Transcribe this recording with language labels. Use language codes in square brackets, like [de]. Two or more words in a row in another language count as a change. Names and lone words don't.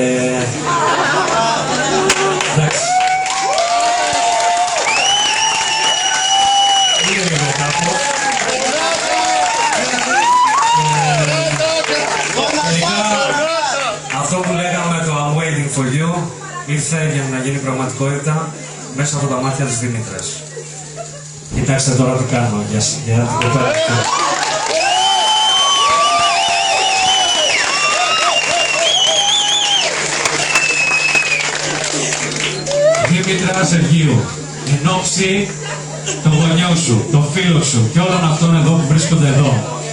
[el] εντάξει. Αυτό που λέγαμε το [en] I'm waiting for you [el] ήρθε για να γίνει πραγματικότητα μέσα από τα μάτια της Δήμητρας. Κοιτάξτε τώρα τι κάνω για την κοπέλα αυτή. Δήμητρα Σεργίου, εν όψη των γονιών σου, των φίλων σου και όλων αυτών εδώ που βρίσκονται εδώ.